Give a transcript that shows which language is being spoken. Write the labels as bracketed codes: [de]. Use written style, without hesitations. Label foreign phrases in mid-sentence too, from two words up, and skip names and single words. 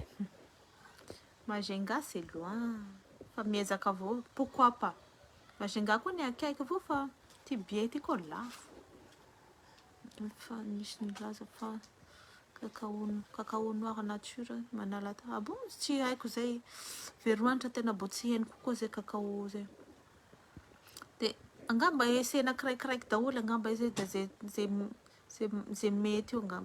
[fr] Majunga c'est loin. [mg] Fa miezaka avao, [fr] pourquoi pas? [mg] Majunga koa ny akaiky avao fa ty bie ty koa lafo. Fa misy nilaza fa [fr] cacao noir nature [mg] manala ta. [fr] Ah bon, [mg] tsy haiko zay. Veroanitra tena bo tsy henoko koa zay cacao zay. Dia angamba esena kiraikiraiky daholo angamba izy dia zay mety io angamba.